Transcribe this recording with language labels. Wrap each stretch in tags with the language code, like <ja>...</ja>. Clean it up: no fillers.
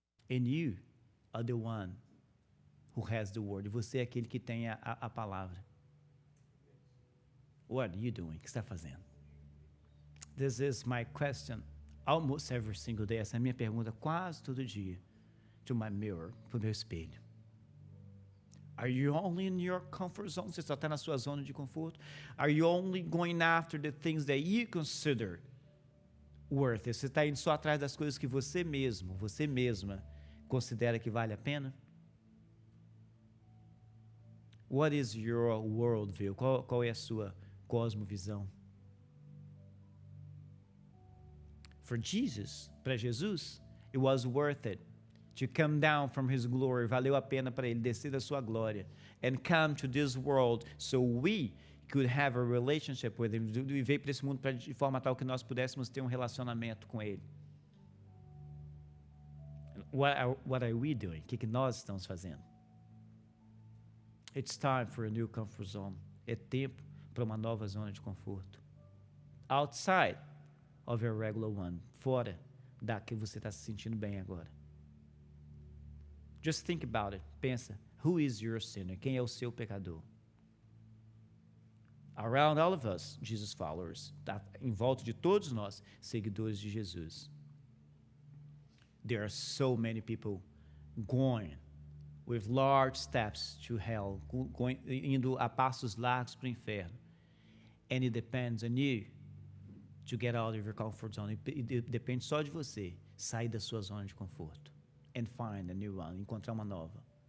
<en>And you are the one who has the word.</en> <pt>Você é aquele que tem a palavra.</pt> <en>What are you doing?</en> <pt>O que você está fazendo?</pt> <en>This is my question almost every single day.</en> <pt>Essa é a minha pergunta quase todo dia.</pt> <en>To my mirror,</en> <pt>para o meu espelho.</pt> <en>Are you only in your comfort zone?</en> <pt>Você só está na sua zona de conforto?</pt> <en>Are you only going after the things that you consider worth it?</en> <pt>Você está indo só atrás das coisas que você mesma considera que vale a pena?</pt> <en>What is your worldview?</en> <pt>Qual é a sua cosmovisão?</pt> <en>For Jesus,</en> <pt>para Jesus,</pt> <en>it was worth it to come down from his glory.</en> <pt>Valeu a pena para ele descer da sua glória</pt> <en>and come to this world so we could have a relationship with him.</en> <pt>E veio para esse mundo de forma tal que nós pudéssemos ter um relacionamento com ele.</pt> <en>What are we doing?</en> <pt>O que nós estamos fazendo?</pt> <en>It's time for a new comfort zone.</en> <pt>É tempo para uma nova zona de conforto.</pt> <en>Outside of your regular one.</en> <pt>Fora da que você está se sentindo bem agora.</pt> <en>Just think about it.</en> <pt>Pensa.</pt> <en>Who is your sinner?</en> <pt>Quem é o seu pecador?</pt> <en>Around all of us, Jesus followers.</en> <pt>Em volta de todos nós, seguidores de Jesus.</pt> <en>There are so many people going with large steps to hell,</en> <pt>indo a passos largos para o inferno.</pt> <en>And it depends on you to get out of your comfort zone.</en> <pt>Depende só de você sair da sua zona de conforto.</pt> <en>And find a new one,</en> <pt>encontrar uma nova.</pt>